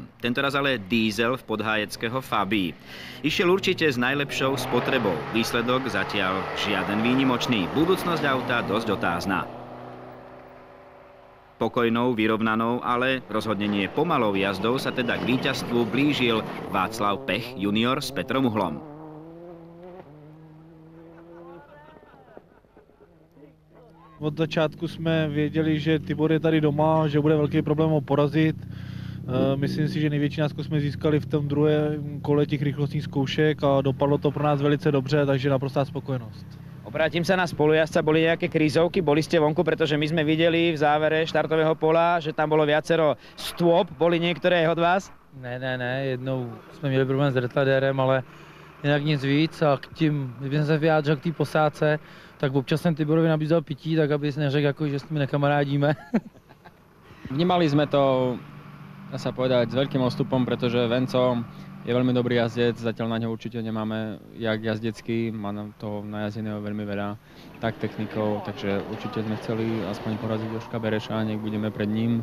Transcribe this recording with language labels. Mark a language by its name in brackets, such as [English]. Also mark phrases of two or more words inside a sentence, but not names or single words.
[Slovak] Tentoraz ale diesel v podhájeckého Fabii. Išiel určite s najlepšou spotrebou. Výsledok zatiaľ žiaden výnimočný. Budúcnosť auta dosť otázna. Pokojnou, vyrovnanou, ale rozhodne nie pomalou jazdou sa teda k víťazstvu blížil Václav Pech junior s Petrom Uhlom. [Czech] Od začátku jsme věděli, že Tibor je tady doma, že bude velký problém ho porazit. Myslím si, že největší náskok jsme získali v tom druhém kole těch rychlostních zkoušek a dopadlo to pro nás velice dobře, takže naprostá spokojenost. [Slovak] Obrátim sa na spolujazdca, boli nejaké krízovky, boli ste vonku, pretože my sme videli v závere štartového pola, že tam bolo viacero stôp, boli niektoré aj od vás? [Czech] Ne, jednou jsme měli problém s retardérem, ale jinak nic víc a k tím, kdyby se vyjádřil k té posádce, tak občas jsem Tiborovi nabízel pití, tak aby si neřekl, jako, že s nimi nekamarádíme. [Slovak] Vnímali sme to, dá sa povedať, s veľkým odstupom, pretože Venco je veľmi dobrý jazdec, zatiaľ na ňo určite nemáme jak jazdecký, má nám toho najazdeného veľmi veľa, tak technikou, takže určite sme chceli aspoň poraziť Jožka Bereša, nech budeme pred ním.